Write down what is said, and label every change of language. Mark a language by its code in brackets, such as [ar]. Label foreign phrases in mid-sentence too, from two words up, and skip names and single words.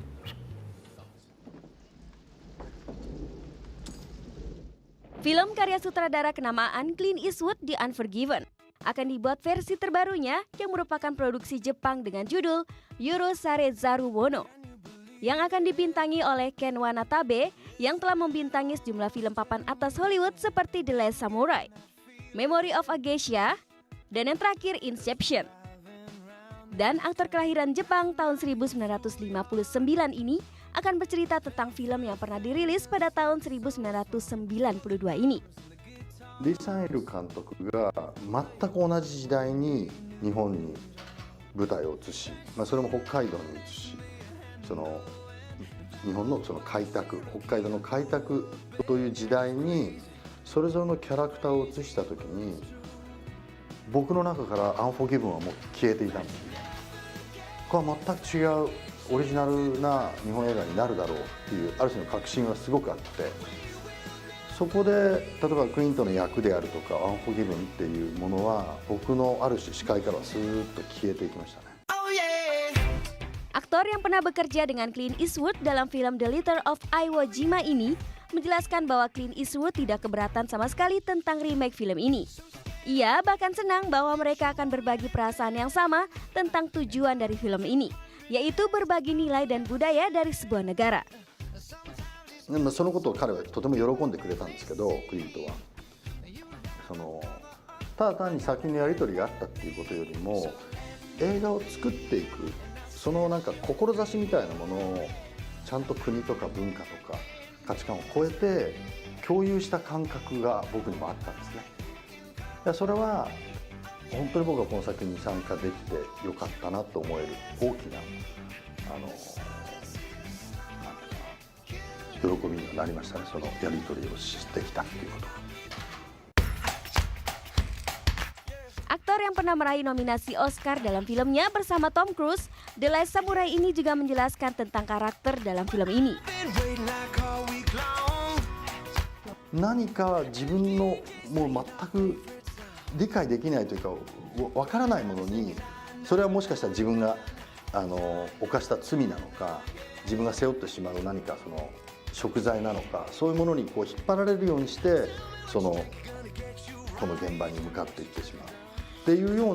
[id] Film karya sutradara kenamaan Clint Eastwood, The Unforgiven, akan dibuat versi terbarunya yang merupakan produksi Jepang dengan judul Yorosare Zaru Wono, yang akan dibintangi oleh Ken Watanabe yang telah membintangi sejumlah film papan atas Hollywood seperti The Last Samurai, Memory of a Geisha, dan yang terakhir Inception. Dan aktor kelahiran Jepang tahun 1959 ini akan bercerita tentang film yang pernah dirilis pada tahun 1992 ini. [ja] 李さんエル監督が全く同じ時代に日本に舞台を移し、それも北海道に移し、日本の開拓、北海道の開拓という時代にそれぞれのキャラクターを移した時に僕の中からアンフォーギブンはもう消えていたんです。これは全く違うオリジナルな日本映画になるだろうっていうある種の確信はすごくあって、そこで例えばクリントの役であるとかアンフォーギブンっていうものは僕のある種視界からはスーッと消えていきましたね。 [id] Aktor yang pernah bekerja dengan Clint Eastwood dalam film The Letter of Iwo Jima ini menjelaskan bahwa Clint Eastwood tidak keberatan sama sekali tentang remake film ini. Ia bahkan senang bahwa mereka akan berbagi perasaan yang sama tentang tujuan dari film ini, yaitu berbagi nilai dan budaya dari sebuah negara. [ja] そのことを彼はとても喜んでくれたんですけど、クリントはただ単に先のやり取りがあったっていうことよりも映画を作っていくそのなんか志みたいなものをちゃんと国とか文化とか価値観を超えて共有した感覚が僕にもあったんですね。それは本当に僕はこの作品に参加できてよかったなと思える大きな喜びになりましたね。そのやり取りをしてきたっていうことが。 [id] Aktor yang pernah meraih nominasi Oscar dalam filmnya bersama Tom Cruise, The Last Samurai ini juga menjelaskan tentang karakter dalam film ini. [ja] 何か自分のもう全く理解できないというかわからないものに、それはもしかしたら自分が犯した罪なのか、自分が背負ってしまう何かその食材なのか、そういうものにこう引っ張られるようにしてこの現場に向かっていってしまうっていうよう